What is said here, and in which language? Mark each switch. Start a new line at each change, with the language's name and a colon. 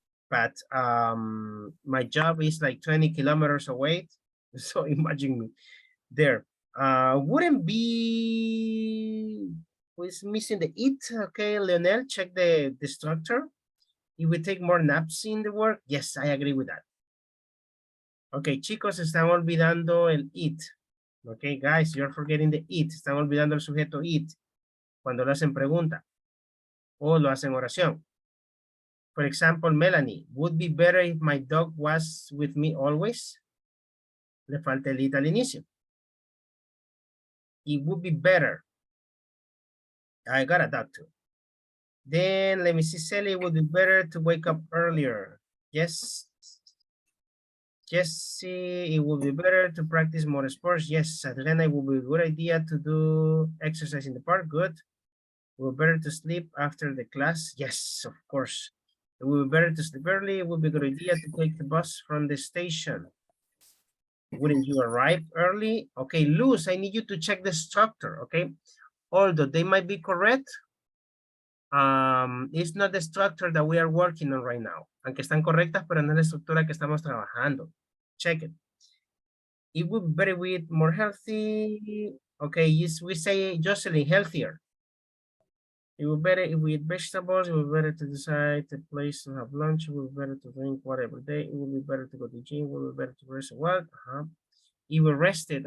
English: But my job is like 20 kilometers away. So imagine me there. Wouldn't be, who's missing the it? Okay, Leonel, check the structure. If we take more naps in the work, yes, I agree with that.
Spanish: Okay, chicos, están olvidando el it.
English: Okay, guys, you're forgetting the it.
Spanish: Están olvidando el sujeto it cuando lo hacen pregunta o lo hacen oración.
English: For example, Melanie, would be better if my dog was with me always.
Spanish: Le falta el it al inicio.
English: It would be better. I got a dog too. Then let me see, Sally, it would be better to wake up earlier. Yes. Jesse, it would be better to practice more sports. Yes, Adriana, it would be a good idea to do exercise in the park. Good. It would be better to sleep after the class. Yes, of course. It would be better to sleep early. It would be a good idea to take the bus from the station. Wouldn't you arrive early? Okay, Luz, I need you to check the structure, okay? Although they might be correct, it's not the structure that we are working on right now.
Spanish: Aunque están correctas, pero no es la estructura que estamos trabajando.
English: Check it. It would be better with more healthy. Okay, yes, we say Jocelyn, healthier. It would be better if we eat vegetables. It would be better to decide the place to have lunch. It would be better to drink water every day. It would be better to go to the gym. It would be better to rest a while. You were rested.